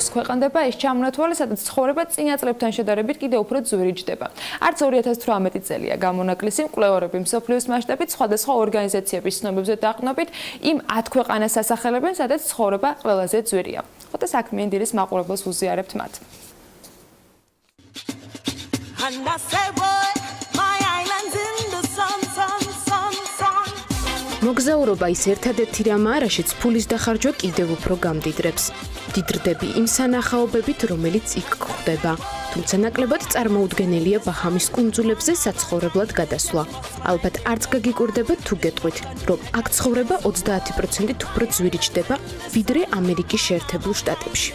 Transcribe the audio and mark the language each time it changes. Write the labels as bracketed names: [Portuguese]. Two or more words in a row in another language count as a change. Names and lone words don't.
[Georgian] ქვეყანდება ეს ჩამონათვალი, სადაც ცხოვრება წინა წლებთან შედარებით კიდევ უფრო ძვირი ჯდება. არც 2018 წელია გამონაკლისი, მკვლევარები მსოფლიოს მასშტაბით სხვადასხვა ორგანიზაციების ცნობებზე დაყრდნობით იმ 10 ქვეყანას ასახელებენ, სადაც ცხოვრება ყველაზე ძვირია. ხოთა საქმიანი დილის მაყურებელს უზიარებთ მათ. [English] And I say, boy, my island's in the sun, sun, sun, sun. [Georgian] მოგზაურობა ის ერთადერთი რამაა, რაშიც ფულის დახარჯვა კიდევ უფრო გამდიდრებს. დიდრდები იმ სანახაობებით, რომელიც იქ გვხვდება. თუმცა ნაკლებად წარმოუდგენელია ბაჰამის კუნძულებზე საცხოვრებლად გადასვლა. ალბათ არც გაგიკვირდებათ თუ გეტყვით, რომ აქ ცხოვრება 30% უფრო ძვირი ჯდება, ვიდრე ამერიკის შეერთებულ შტატებში.